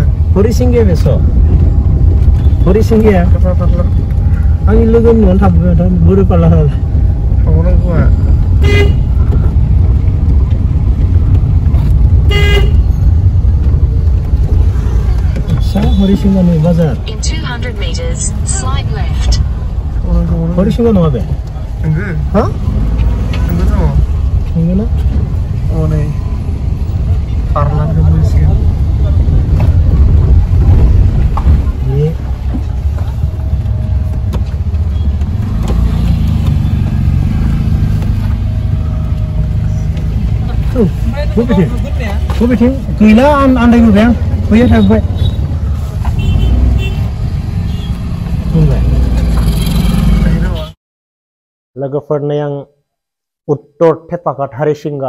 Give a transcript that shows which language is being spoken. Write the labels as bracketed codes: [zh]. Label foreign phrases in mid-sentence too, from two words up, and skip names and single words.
[brx] हरिसिंगाया बेस' हरिसिंगाया आंनि लोगो न'आवनो थाबोबाय बुरि पार्लाराव हरिसिंगानि बाजार [en] In 200 meters, slight left. [brx] हरिसिंगा नङा बे नंगौ हा नंगौ नंगौना नै पार्लारखौ बुंसिगोन बबेथिं गैला आन्दायबोबाय आं बैयाव थाबोबाय लोगोफोरनो आं उत्तर थेफाकाट हारिसिंगा